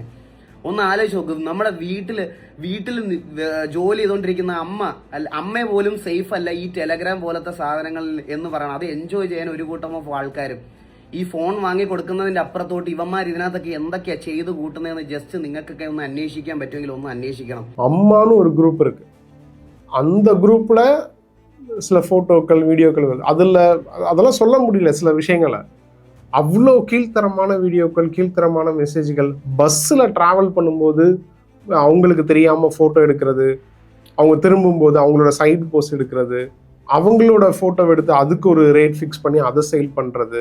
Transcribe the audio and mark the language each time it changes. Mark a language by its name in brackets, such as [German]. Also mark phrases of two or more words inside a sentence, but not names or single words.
[Malayalam] ഒന്ന് ആലോചിച്ച് നോക്കും, നമ്മുടെ വീട്ടിൽ ജോലി ചെയ്തുകൊണ്ടിരിക്കുന്ന അമ്മ പോലും സേഫ് അല്ല ഈ ടെലഗ്രാം പോലത്തെ സാധനങ്ങൾ എന്ന് പറയണം. അത് എൻജോയ് ചെയ്യാൻ ഒരു കൂട്ടം ഓഫ് ആൾക്കാരും ഈ ഫോൺ വാങ്ങി കൊടുക്കുന്നതിന്റെ അപ്പുറത്തോട്ട് ഇവന്മാർ ഇതിനകത്തൊക്കെ എന്തൊക്കെയാ ചെയ്ത് കൂട്ടുന്നതെന്ന് ജസ്റ്റ് നിങ്ങൾക്കൊക്കെ ഒന്ന് അന്വേഷിക്കാൻ പറ്റുമെങ്കിൽ ഒന്ന് അന്വേഷിക്കണം. [Tamil] அம்மான்னு ஒரு குரூப் இருக்கு. அந்த குரூப்ல சில போட்டோக்கள், வீடியோக்கள் அதெல்லாம் சொல்ல முடியல சில விஷயங்களை. அவ்வளோ கீழ்த்தரமான வீடியோக்கள், கீழ்த்தரமான மெசேஜ்கள். பஸ்ஸில் ட்ராவல் பண்ணும்போது அவங்களுக்கு தெரியாமல் ஃபோட்டோ எடுக்கிறது, அவங்க திரும்பும்போது அவங்களோட [English] side post [Tamil] எடுக்கிறது, அவங்களோட ஃபோட்டோ எடுத்து அதுக்கு ஒரு [English] rate fix [Tamil] பண்ணி அதை சேல் பண்ணுறது.